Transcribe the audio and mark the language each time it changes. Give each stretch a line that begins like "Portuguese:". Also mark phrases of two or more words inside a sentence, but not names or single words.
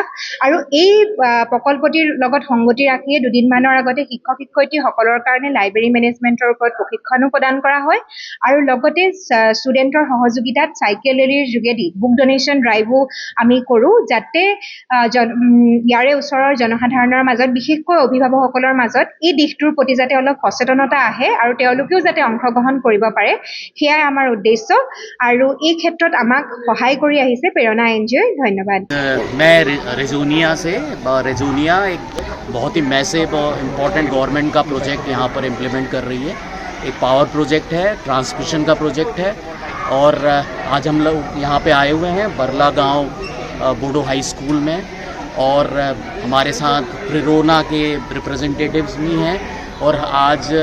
Assamese: আৰু এই প্ৰকল্পটিৰ লগত সংগতি ৰাখিয়ে দুদিনমানৰ আগতে শিক্ষক শিক্ষয়িত্ৰীসকলৰ কাৰণে
English: library managementৰ
Assamese: ওপৰত প্ৰশিক্ষণো প্ৰদান কৰা হয় আৰু লগতে ষ্টুডেণ্টৰ সহযোগিতাত
English: cycle rallyৰ
Assamese: যোগেদি
English: book donation driveও
Assamese: আমি কৰোঁ, যাতে ইয়াৰে ওচৰৰ জনসাধাৰণৰ মাজত বিশেষকৈ অভিভাৱকসকলৰ মাজত এই দিশটোৰ প্ৰতি যাতে অলপ সচেতনতা আহে আৰু তেওঁলোকেও যাতে অংশগ্ৰহণ কৰিব পাৰে, সেয়াই আমাৰ উদ্দেশ্য আৰু এই ক্ষেত্ৰত আমাক সহায় কৰি আহিছে প্ৰেৰণা এনজিঅ'ই। ধন্যবাদ।
Hindi: मैं रिजोनिया से रिजोनिया एक बहुत ही मैसिव और
English: important government
Hindi: का प्रोजेक्ट यहाँ पर इम्प्लीमेंट कर रही है। एक
English: power project
Hindi: है, ट्रांसमिशन का प्रोजेक्ट है और आज हम लोग यहाँ पे आए हुए हैं बरला गांव बोडो हाई स्कूल में और हमारे साथ प्रेरणा के रिप्रेजेंटेटिव्स भी हैं और आज